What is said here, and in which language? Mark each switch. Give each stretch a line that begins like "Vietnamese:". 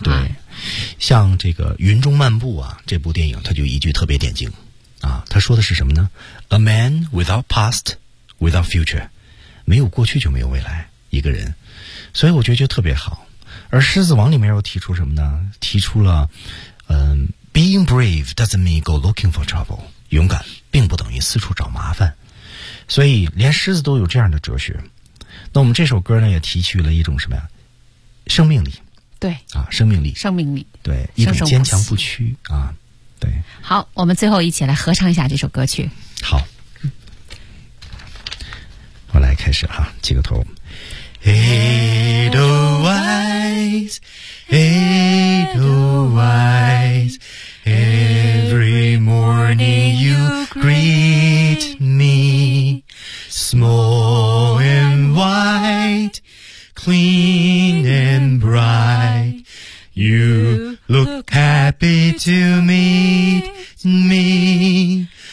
Chinese: 对，像这个《云中漫步》啊，这部电影它就一句特别点睛啊，它说的是什么呢 ？
English: A man without past, without future，
Chinese: 没有过去就没有未来，一个人，所以我觉得就特别好。而《狮子王》里面又提出什么呢？提出了，
English: Being brave doesn't mean go looking for trouble，
Chinese: 勇敢并不等于四处找麻烦。所以连狮子都有这样的哲学，那我们这首歌呢也提取了一种什么呀，生命力，对啊，生命力，生命力，对，一种坚强不屈啊，对。好，我们最后一起来合唱一下这首歌曲。好，我来开始哈，起个头。
English: Edelweiss Edelweiss Every morning you greet meSmall and white, clean and bright, you look happy to meet me.